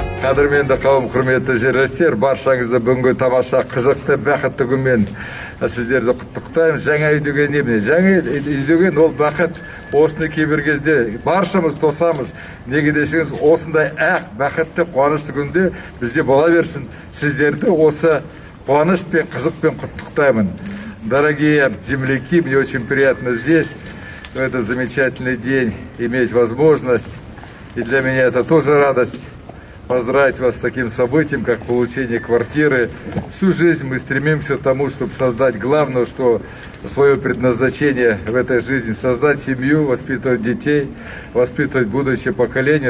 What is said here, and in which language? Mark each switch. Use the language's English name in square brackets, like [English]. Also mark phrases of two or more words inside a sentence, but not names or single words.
[Kazakh] Қадірменді қауым, құрметті жерлестер, баршаңызды бүгінгі тамаша қызықты бақытты күнмен сіздерді құттықтаймын. Жаңа үй деген не? Жаңа үй деген ол бақыт. Осыны кейбір кезде баршамыз тосамыз. Неге десеңіз, осындай бақытты, қуанышты күнде бізде бола берсін. Сіздерді осы қуанышпен, қызықпен құттықтаймын. [Russian] Дорогие земляки, мне очень приятно здесь, в этот замечательный день, иметь возможность. И для меня это тоже радость. Поздравить вас с таким событием, как получение квартиры. Всю жизнь мы стремимся к тому, чтобы создать главное, что свое предназначение в этой жизни, создать семью, воспитывать детей, воспитывать будущее поколение.